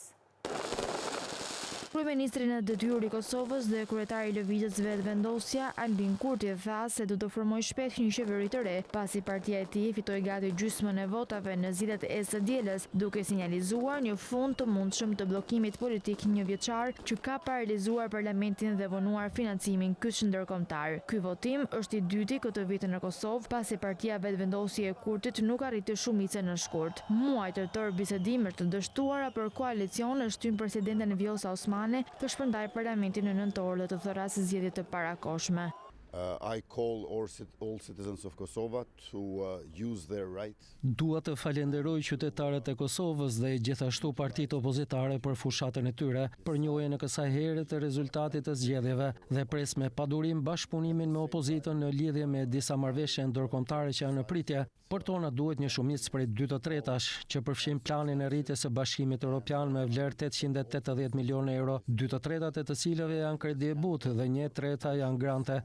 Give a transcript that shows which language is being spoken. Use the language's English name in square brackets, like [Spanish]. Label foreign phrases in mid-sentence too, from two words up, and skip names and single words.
[Albanian] Kryeministri në detyrë i Kosovës dhe kryetari i lëvizjes vetëvendosja Albin Kurti tha se do të formojë shpejt një qeveri të re, pasi partia e tij fitoi gati gjysmën e votave në zgjedhjet e së dielës, duke sinjalizuar një fund të mundshëm të bllokimit politik njëvjeçar që ka paralizuar parlamentin dhe vonuar financimin kyç ndërkombëtar. Ky votim është i dyti këtë vit në Kosovë, pasi partia vetëvendosje e Kurtit nuk arriti shumicën në shkurt. Muaj të tërë bisedimet të dështuara për koalicion e shtyn presidenten Vjosa Osmani të shpërndaj parlamentin në nëntor dhe të thërasë zgjedhjet të parakohshme. [English] I call all citizens of Kosova to use their right. [Albanian] Dua të falenderoj qytetarët e Kosovës dhe gjithashtu partitë opozitare për fushatën e tyre, për njohjen e kësaj here të rezultatit të zgjedhjeve dhe pres me padurim bashkëpunimin me opozitën në lidhje me disa marrëveshje ndërkombëtare që janë në pritje. Për tona duhet një shumicë prej 2/3 që përfshin planin e rritjes së Bashkimit Evropian me vlerë 880 milionë euro, 2/3 e të cilëve janë kredi e butë dhe 1/3 janë grante.